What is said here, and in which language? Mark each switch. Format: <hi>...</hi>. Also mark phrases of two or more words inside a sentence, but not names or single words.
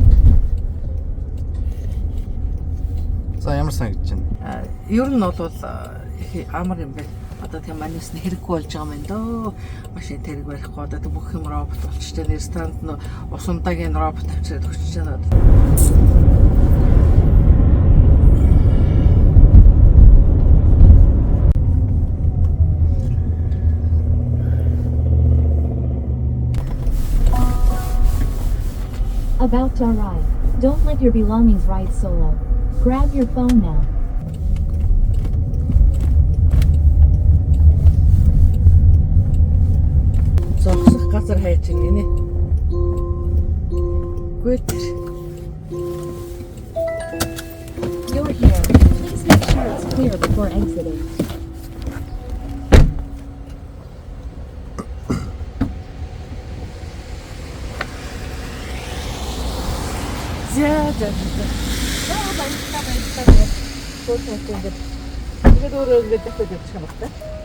<mn>За ямар санагдаж байна? Ер нь бол их амар юм байна. Одоо тийм манис нь хэрэггүй болж байгаа юм дөө. Машин тэрэг барихгүй одоо бүх юм робот болчихсон. Ресторанд нь усамдагийн робот авчираад өгч байгаа.</mn> <en>About to arrive. Don't let your belongings ride solo. Grab your phone now.</en> <mn>Зогсох газар хайж гинэ.</mn> <en>Good. You're here. Please make sure it's clear before exiting.</en> <mn>За. Тэгээд өөрөө ингэж дахиад явчих юм байна.</mn>